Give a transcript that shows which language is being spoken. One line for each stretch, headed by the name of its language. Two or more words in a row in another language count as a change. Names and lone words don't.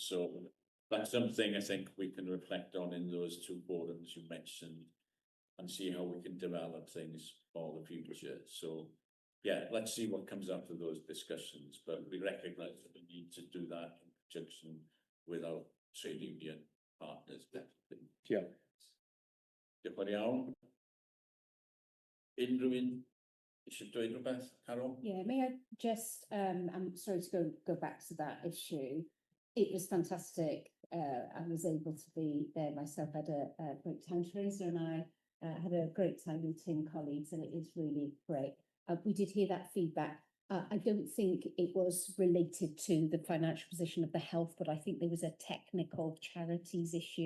English: So that's something I think we can reflect on in those two forums you mentioned, and see how we can develop things for the future. So yeah, let's see what comes out of those discussions, but we recognise that we need to do that in conjunction with our trade union partners. Yeah.
Welsh: Diolch yn iawn. Unrhyw eisiau dweud rhywbeth, Carol?
English: Yeah, may I just, I'm sorry to go back to that issue. It was fantastic. I was able to be there myself. I had a great time. Teresa and I had a great time meeting colleagues, and it is really great. We did hear that feedback. I don't think it was related to the financial position of the health, but I think there was a technical charities issue.